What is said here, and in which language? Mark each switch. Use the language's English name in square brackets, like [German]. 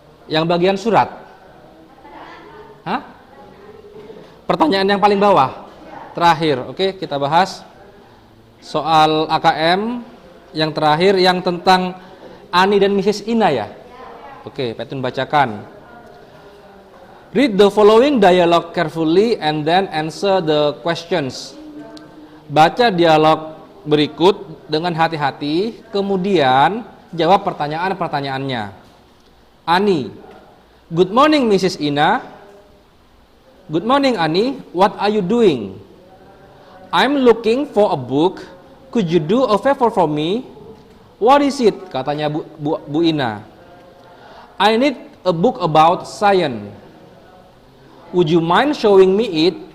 [Indonesian] Yang bagian surat? Hah? Pertanyaan yang paling bawah? Terakhir, oke, kita bahas soal AKM yang terakhir yang tentang Ani dan Mrs. Ina ya? Oke, Pak Tun bacakan. [English] Read the following dialogue carefully and then answer the questions. [Indonesian] Baca dialog berikut dengan hati-hati, kemudian jawab pertanyaan-pertanyaannya. [English] Ani, good morning Mrs. Ina. Good morning Ani, what are you doing? I'm looking for a book. Could you do a favor for me? What is it? [Indonesian] Katanya Bu Ina. [English] I need a book about science. Would you mind showing me it?